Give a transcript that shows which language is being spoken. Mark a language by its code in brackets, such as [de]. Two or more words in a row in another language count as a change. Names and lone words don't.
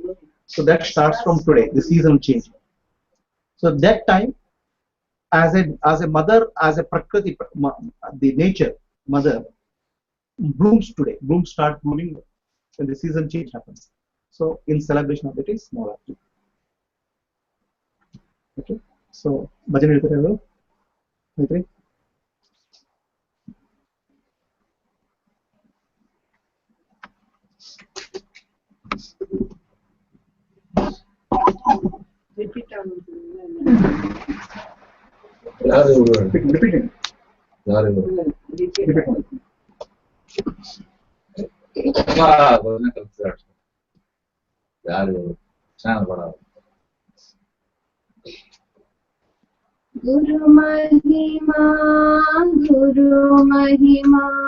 [en] So that starts from today, the season change. So that time, as a mother, as a prakriti, the nature mother blooms today. Blooms start blooming when the season change happens. So in celebration of it is Navratri. Okay. So [kn] bhajan ಹೇಳ್ತಾರೆ ಅವರು ಆಯ್ತ್ರಿ repeat [en] Guru Mahima, Guru Mahima.